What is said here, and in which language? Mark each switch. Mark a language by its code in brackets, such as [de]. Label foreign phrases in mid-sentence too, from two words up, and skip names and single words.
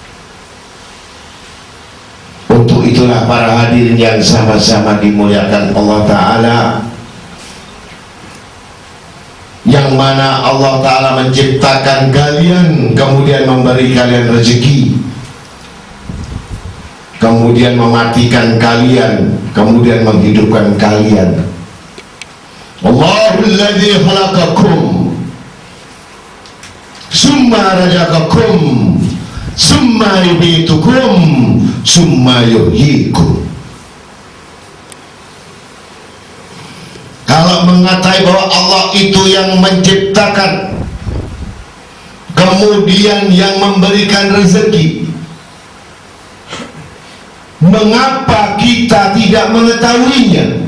[id] Untuk itulah para hadirin yang sama-sama dimuliakan Allah Ta'ala, yang mana Allah Ta'ala menciptakan kalian, kemudian memberi kalian rezeki, kemudian mematikan kalian, kemudian menghidupkan kalian. [ar] الله الذي خلقكم ثم رزقكم ثم يميتكم ثم يحييكم. [id] Kalau mengatakan bahwa Allah itu yang menciptakan, kemudian yang memberikan rezeki, mengapa kita tidak mengetahuinya?